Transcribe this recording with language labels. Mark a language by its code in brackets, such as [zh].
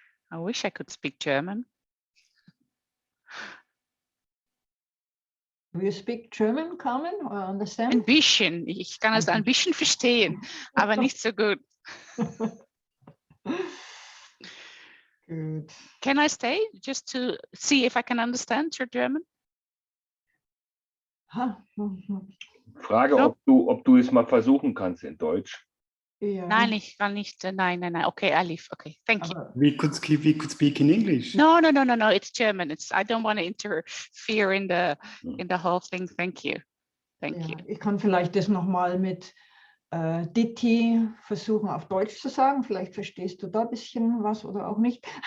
[en] I wish I could speak German. Do you speak German, Carmen, or understand? [de] Ein bisschen. Ich kann es ein bisschen verstehen, aber nicht so gut. [en] Good. Can I stay just to see if I can understand your German? [de] Frage, ob du es mal versuchen kannst in Deutsch. Ja. Nein, ich kann nicht. Nein. [en] Okay, I leave. Okay, thank you. [de] Aber [en] We could speak in English. No. It's German. I don't want to interfere in the whole thing. Thank you. Thank you. [de] ich kann vielleicht das nochmal mit Ditti versuchen auf Deutsch zu sagen. Vielleicht verstehst du da ein bisschen was oder auch nicht.